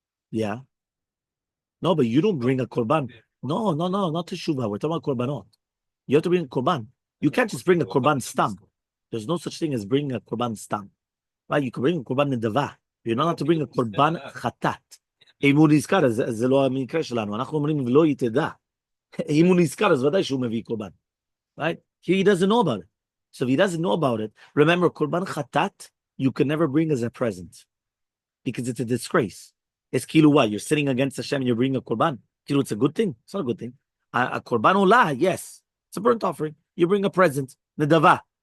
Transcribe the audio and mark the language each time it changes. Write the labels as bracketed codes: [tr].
[en] Yeah. No, but you don't bring a korban. No, not teshuvah. We're talking about korbanot. You have to bring a korban. You can't just bring a korban stam. There's no such thing as bringing a korban stam. Right? You can bring a korban nedava. You're not allowed to bring a korban chatat. [he] אם הוא נזכר, זה לא המקרה שלנו. אנחנו אומרים, לא יתדע. אם הוא נזכר, אז ודאי שהוא מביא קורבן. [en] Right? He doesn't know about it. So if he doesn't know about it, remember, korban chatat, you can never bring as a present. Because it's a disgrace. It's kilu what? You're sitting against Hashem and you're bringing a korban. Kilu, it's a good thing. It's not a good thing. A korban olah, yes. It's a burnt offering. You bring a present. Nedava.